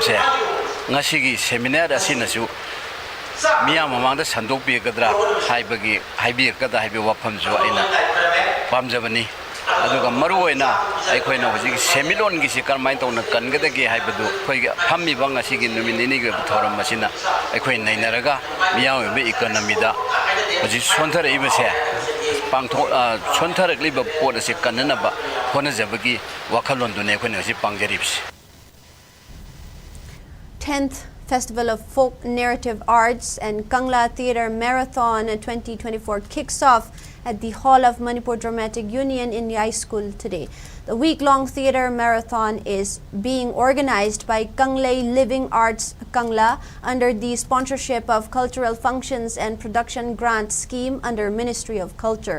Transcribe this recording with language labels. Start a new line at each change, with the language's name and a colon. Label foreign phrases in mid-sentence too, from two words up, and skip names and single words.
Manipuri: se ngasigi seminar asinasu miyam mamangda sandok pi gadra haibagi haibi kada haibi wafam jo aina pamjabani aduga maru oina aikoina hoji semilon gi sikarmai tawna kangada ge haibadu khoi phammi bang asigi nominee ge thoram masina aikoi nainaraga miyam be economy da hoji sonthar ibase pangtho sonthar liba pot ase kanana ba hona jabagi wakhalon dune khoina hoji pangjaribse
English: 10th Festival of Folk Narrative Arts and Kangla Theatre Marathon 2024 kicks off at the Hall of Manipur Dramatic Union in the high school today. The week-long theatre marathon is being organized by Kanglei Living Arts Kangla under the sponsorship of Cultural Functions and Production Grant Scheme under Ministry of Culture.